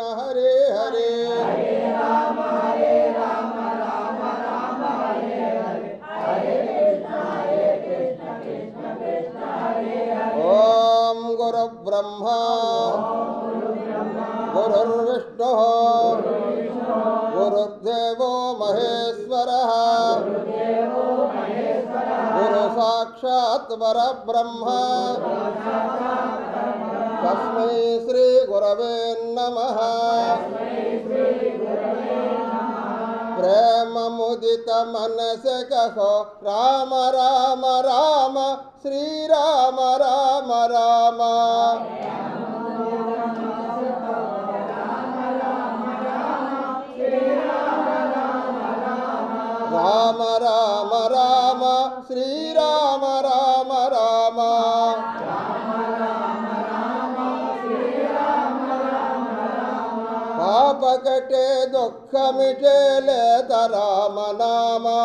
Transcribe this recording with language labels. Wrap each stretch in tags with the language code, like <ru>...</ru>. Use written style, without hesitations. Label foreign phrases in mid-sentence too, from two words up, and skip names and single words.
<sa>హరే హరే హరే రామ రామ రామ హరే హరే హరే కృష్ణ కృష్ణ కృష్ణ హరే హరే ఓం గురు బ్రహ్మ గురుర్విష్ణు గురుర్దేవో మహేశ్వరః గురు సాక్షాత్ పరబ్రహ్మ తస్మై శ్రీ గురవే నమః</sa> <hi>प्रेम मुदित मनस कहो राम राम राम श्रीराम राम राम राम राम राम श्रीराम राम राम पाप कटे दुःख मिटे लेत राम नाम</hi>